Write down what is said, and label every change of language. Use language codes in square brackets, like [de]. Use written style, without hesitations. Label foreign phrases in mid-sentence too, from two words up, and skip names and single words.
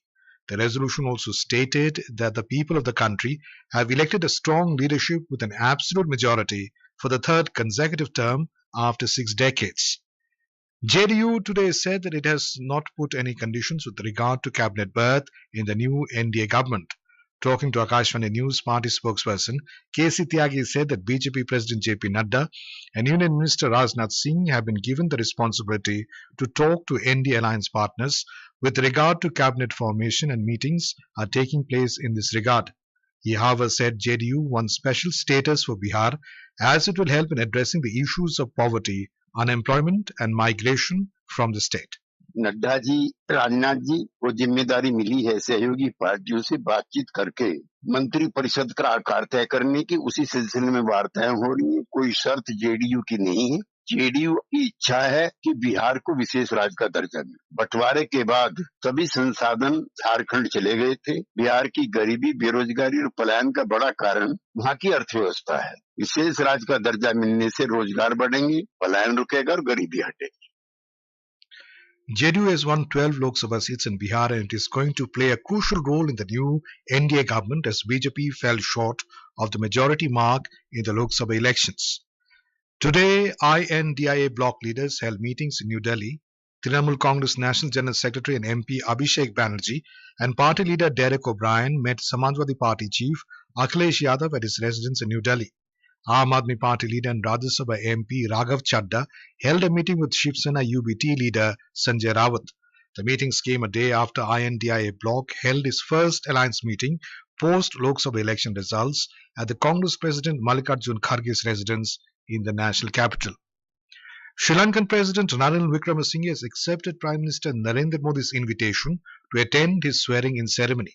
[en] The resolution also stated that the people of the country have elected a strong leadership with an absolute majority for the third consecutive term after 6 decades. JDU today said that it has not put any conditions with regard to cabinet berth in the new NDA government. Talking to Akashvani News, party spokesperson K.C. Tyagi said that BJP President JP Nadda and Union Minister Rajnath Singh have been given the responsibility to talk to NDA alliance partners with regard to cabinet formation and meetings are taking place in this regard. He, however, said JDU wants special status for Bihar as it will help in addressing the issues of poverty, unemployment and migration from the state. [hi] नड्डा जी, राजनाथ जी को जिम्मेदारी मिली है सहयोगी पार्टियों से बातचीत करके मंत्री परिषद का आकार तय करने की। उसी सिलसिले में वार्ताएं हो रही है। कोई शर्त जेडीयू की नहीं है। जेडीयू की इच्छा है कि बिहार को विशेष राज्य का दर्जा मिले। बंटवारे के बाद सभी संसाधन झारखंड चले गए थे। बिहार की गरीबी, बेरोजगारी और पलायन का बड़ा कारण वहाँ की अर्थव्यवस्था है। विशेष राज्य का दर्जा मिलने से रोजगार बढ़ेंगे, पलायन रुकेगा और गरीबी हटेगी। [en] JDU has won 12 Lok Sabha seats in Bihar and it is going to play a crucial role in the new NDA government as BJP fell short of the majority mark in the Lok Sabha elections. Today, INDIA bloc leaders held meetings in New Delhi. Trinamool Congress National General Secretary and MP Abhishek Banerjee and party leader Derek O'Brien met Samajwadi Party chief Akhilesh Yadav at his residence in New Delhi. Aam Aadmi Party leader and Rajya Sabha MP Raghav Chadda held a meeting with Shiv Sena UBT leader Sanjay Rawat. The meetings came a day after INDIA bloc held its first alliance meeting post Lok Sabha election results at the Congress President Mallikarjun Kharge's residence in the national capital. Sri Lankan President Ranil Wickremesinghe has accepted Prime Minister Narendra Modi's invitation to attend his swearing-in ceremony.